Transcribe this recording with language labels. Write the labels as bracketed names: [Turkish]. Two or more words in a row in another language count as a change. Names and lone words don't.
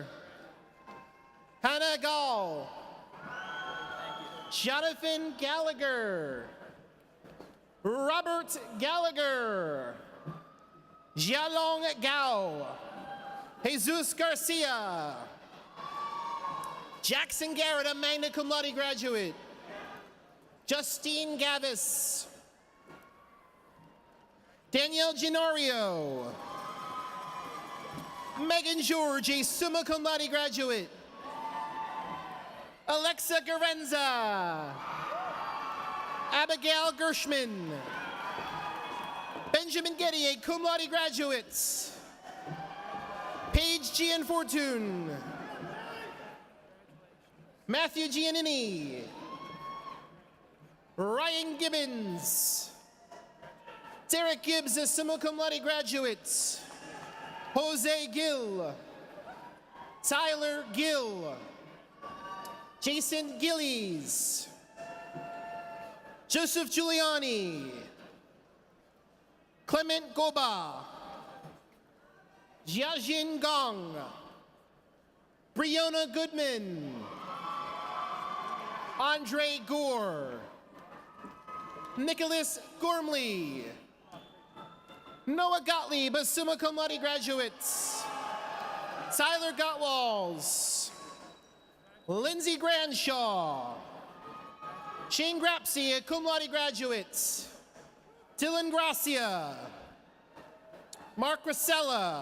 [English] Hannah Gall. Jonathan Gallagher. Robert Gallagher. Jialong Gao. Jesus Garcia. Jackson Garrett, a magna cum laude graduate. Justine Gavis. Danielle Gennaro. Megan George, a summa cum laude graduate. Alexa Garenza. Abigail Gershman. Benjamin Getty, a cum laude graduate. Paige Gianfortune. Matthew Giannini. Ryan Gibbons. Derek Gibbs, a summa cum laude graduate. Jose Gill. Tyler Gill. Jason Gillies. Joseph Giuliani. Clement Goba. Jiajin Gong. Brianna Goodman. Andre Gore. Nicholas Gormley. Noah Gottlieb, a summa cum laude graduate. Tyler Gottwalls. Lindsay Granshaw. Shane Grapsey, a cum laude graduate. Dylan Gracia. Mark Rosella.